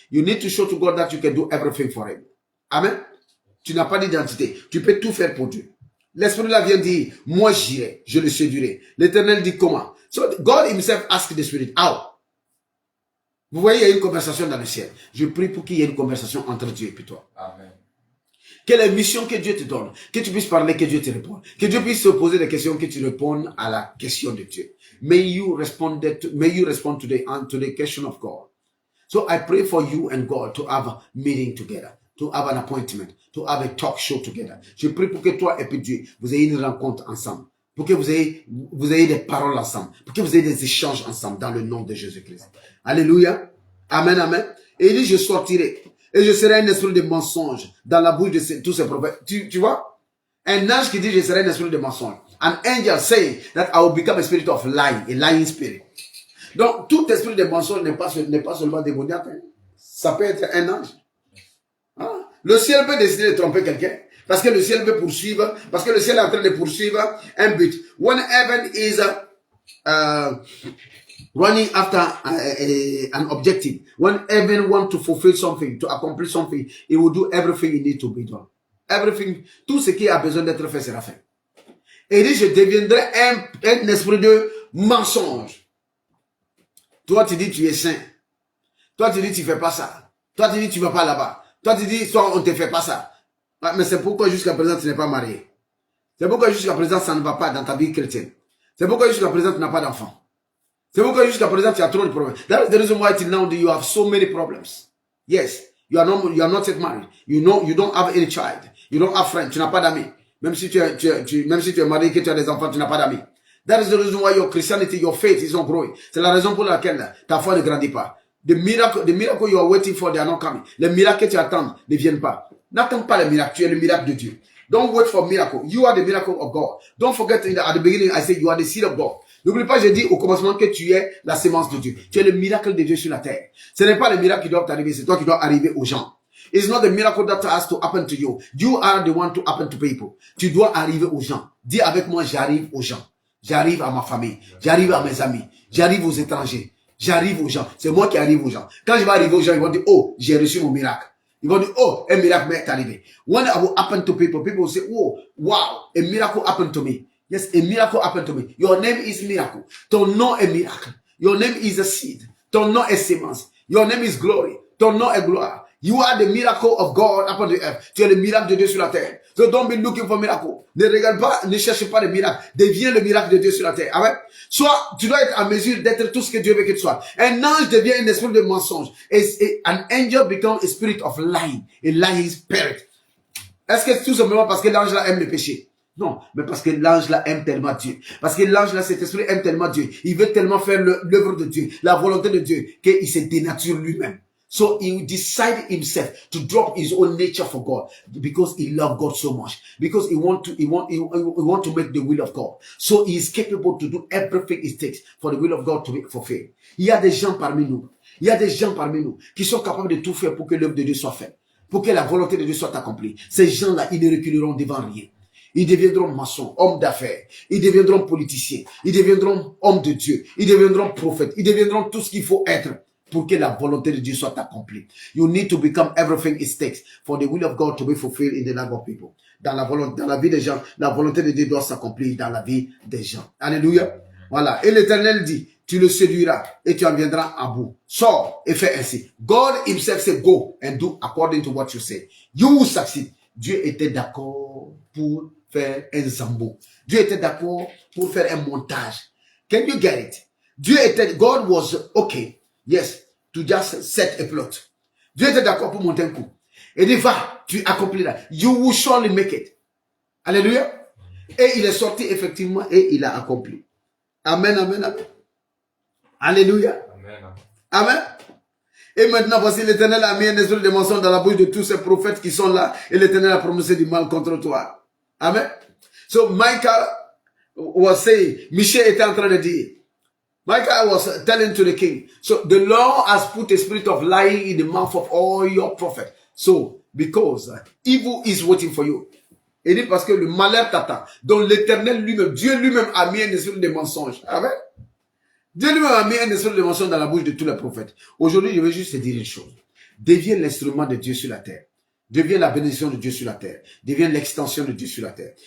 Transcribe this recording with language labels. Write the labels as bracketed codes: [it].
[en] You need to show to God that you can do everything for him. [fr] Amen. Tu n'as pas d'identité. Tu peux tout faire pour Dieu. L'Esprit là vient dire, moi j'irai, je le séduirai. L'Éternel dit comment? [en] So God himself asked the Spirit, how? [fr] Vous voyez, il y a une conversation dans le ciel. Je prie pour qu'il y ait une conversation entre Dieu et toi. Amen. Quelle est la mission que Dieu te donne? Que tu puisses parler, que Dieu te réponde. Que Dieu puisse te poser des questions, que tu répondes à la question de Dieu. [en] May you respond to the question of God. So I pray for you and God to have a meeting together, to have an appointment, to have a talk show together. [fr] Je prie pour que toi et puis Dieu, vous ayez une rencontre ensemble. Pour que vous ayez des paroles ensemble. Pour que vous ayez des échanges ensemble dans le nom de Jésus-Christ. Alléluia. Amen, amen. Et il dit, je sortirai. Et je serai un esprit de mensonge dans la bouche de tous ces prophètes. Tu vois? Un ange qui dit, je serai un esprit de mensonge. An angel saying that I will become a spirit of lying, a lying spirit. Donc, tout esprit de mensonge n'est pas seulement démoniaque. Hein. Ça peut être un ange. Hein? Le ciel peut décider de tromper quelqu'un. Parce que le ciel veut poursuivre. Parce que le ciel est en train de poursuivre un but. [en] When heaven is running after an objective, when heaven wants to fulfill something, to accomplish something, it will do everything it needs to be done. Everything, [fr] tout ce qui a besoin d'être fait sera fait. Et il dit, je deviendrai un esprit de mensonge. Toi, tu dis, tu es saint. Toi, tu dis, tu fais pas ça. Toi, tu dis, tu vas pas là-bas. Toi, tu dis, soit on te fait pas ça. Mais c'est pourquoi jusqu'à présent, tu n'es pas marié. C'est pourquoi jusqu'à présent, ça ne va pas dans ta vie chrétienne. C'est pourquoi jusqu'à présent, tu n'as pas d'enfant. C'est pourquoi jusqu'à présent, tu as trop de problèmes. [en] That is the reason why till now you have so many problems. Yes, you are not yet married. You don't have any child. You don't have friends. [fr] Tu n'as pas d'amis. Même si tu es marié, que tu as des enfants, tu n'as pas d'amis. [en] That is the reason why your Christianity, your faith is not growing. [fr] C'est la raison pour laquelle ta foi ne grandit pas. [en] The miracle you are waiting for, they are not coming. [fr] Les miracles que tu attends ne viennent pas. N'attends pas les miracles. Tu es le miracle de Dieu. [en] Don't wait for miracle. You are the miracle of God. Don't forget at the beginning, I said you are the seed of God. [fr] N'oublie pas, j'ai dit au commencement que tu es la sémence de Dieu. Tu es le miracle de Dieu sur la terre. Ce n'est pas le miracle qui doit t'arriver, c'est toi qui dois arriver aux gens. [en] It's not the miracle that has to happen to you. You are the one to happen to people. [fr] Tu dois arriver aux gens. Dis avec moi, j'arrive aux gens. J'arrive à ma famille. J'arrive à mes amis. J'arrive aux étrangers. J'arrive aux gens. C'est moi qui arrive aux gens. Quand je vais arriver aux gens, ils vont dire, oh, j'ai reçu mon miracle. Ils vont dire, oh, un miracle m'est arrivé. [en] When it will happen to people, people will say, oh, wow, a miracle happened to me. Yes, a miracle happened to me. Your name is miracle. [fr] Ton nom est miracle. [en] Your name is a seed. [fr] Ton nom est sémence. [en] Your name is glory. [fr] Ton nom est gloire. [en] You are the miracle of God upon the earth. [fr] Tu es le miracle de Dieu sur la terre. [en] So don't be looking for miracle. [fr] Ne regarde pas, ne cherche pas le miracle. Deviens le miracle de Dieu sur la terre. Amen. Soit, tu dois être en mesure d'être tout ce que Dieu veut que tu sois. Un ange devient un esprit de mensonge. [en] An angel becomes a spirit of lying. A lying spirit. [fr] Est-ce que c'est tout simplement parce que l'ange là aime le péché? Non, mais parce que l'ange là aime tellement Dieu. Parce que l'ange là, cet esprit aime tellement Dieu. Il veut tellement faire l'œuvre de Dieu, la volonté de Dieu, qu'il se dénature lui-même. [en] So he decided himself to drop his own nature for God because he loved God so much. Because he want to make the will of God. So he is capable to do everything it takes for the will of God to be fulfilled. [fr] Il y a des gens parmi nous. Il y a des gens parmi nous qui sont capables de tout faire pour que l'œuvre de Dieu soit faite. Pour que la volonté de Dieu soit accomplie. Ces gens-là, ils ne reculeront devant rien. Ils deviendront maçons, hommes d'affaires. Ils deviendront politiciens. Ils deviendront hommes de Dieu. Ils deviendront prophètes. Ils deviendront tout ce qu'il faut être pour que la volonté de Dieu soit accomplie. [en] You need to become everything it takes for the will of God to be fulfilled in the life of people. [fr] Dans la vie des gens, la volonté de Dieu doit s'accomplir dans la vie des gens. Alléluia. Voilà. Et l'Éternel dit, tu le séduiras et tu en viendras à bout. Sors et fais ainsi. [en] God himself said, go and do according to what you say. You will succeed. [fr] Dieu était d'accord pour faire un zambo. Dieu était d'accord pour faire un montage. [en] Can you get it? God was okay. Yes, to just set a plot. [fr] Dieu était d'accord pour monter un coup. Et dit, va, tu accompliras. [en] You will surely make it. [fr] Alléluia. Et il est sorti effectivement et il a accompli. Amen, amen, amen. Alléluia. Amen. Amen. Et maintenant, voici l'Éternel a mis un esprit de mensonge dans la bouche de tous ces prophètes qui sont là. Et l'Éternel a prononcé du mal contre toi. Amen. [en] So Micah was saying, [fr] Michel était en train de dire, [en] Micah was telling to the king, so the Lord has put a spirit of lying in the mouth of all your prophets. So, because evil is waiting for you. [fr] Il dit parce que le malheur t'attend. Donc l'Éternel lui-même, Dieu lui-même a mis un esprit de mensonge. Amen. Dieu lui-même a mis un esprit de mensonge dans la bouche de tous les prophètes. Aujourd'hui, je vais juste te dire une chose. Deviens l'instrument de Dieu sur la terre. Deviens la bénédiction de Dieu sur la terre. Deviens l'extension de Dieu sur la terre.